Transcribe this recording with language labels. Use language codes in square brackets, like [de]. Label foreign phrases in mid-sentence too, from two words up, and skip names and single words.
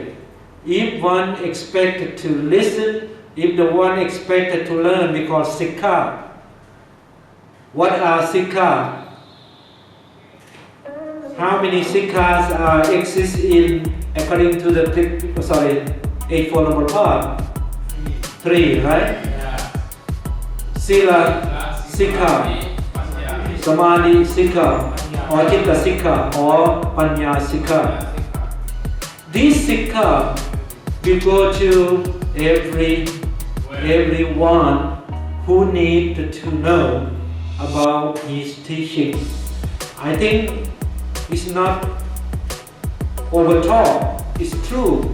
[en] If one expected to listen, if the one expected to learn, because Sikha. What are Sikha? How many Sikhas exist in, according to the Eightfold Path? 3, right? [pi] Sila Sikha, Samadhi Sikha, or Chitta Sikha, or Panya Sikha. [en] These Sikha will go to everyone who needs to know about his teaching. I think it's not overtalk, it's true.